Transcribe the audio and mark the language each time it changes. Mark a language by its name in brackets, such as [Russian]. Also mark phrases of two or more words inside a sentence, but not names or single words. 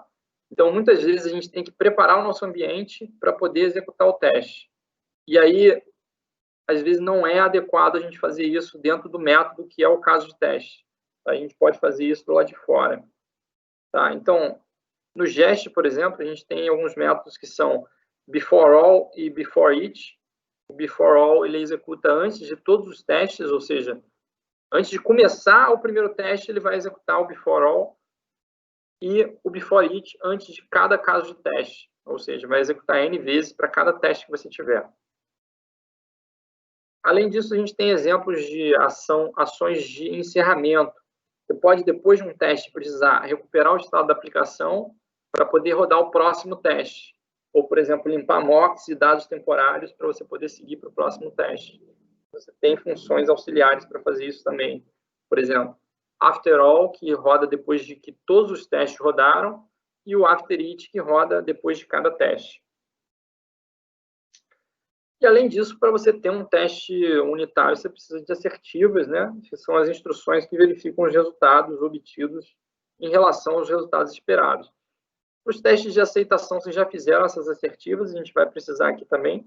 [Portuguese] Então, muitas vezes, a gente tem que preparar o nosso ambiente para poder executar o teste. E aí, às vezes, não é adequado a gente fazer isso dentro do método que é o caso de teste. A gente pode fazer isso do lado de fora. Tá? Então, no Jest, por exemplo, a gente tem alguns métodos que são [English] before all [Portuguese] e [English] before each. [Portuguese] O [English] before all [Portuguese] ele executa antes de todos os testes, ou seja, antes de começar o primeiro teste, ele vai executar o [English] before all, [Portuguese] e o [English] before each [Portuguese] antes de cada caso de teste, ou seja, vai executar N vezes para cada teste que você tiver. Além disso, a gente tem exemplos de ações de encerramento. Você pode, depois de um teste, precisar recuperar o estado da aplicação para poder rodar o próximo teste. Ou, por exemplo, limpar mocks e dados temporários para você poder seguir para o próximo teste. Você tem funções auxiliares para fazer isso também. Por exemplo, [English] after all, [Portuguese] que roda depois de que todos os testes rodaram, e o [English] after each, [Portuguese] que roda depois de cada teste. E, além disso, para você ter um teste unitário, você precisa de assertivas, né? Que são as instruções que verificam os resultados obtidos em relação aos resultados esperados. Os testes de aceitação, vocês já fizeram essas assertivas, a gente vai precisar aqui também.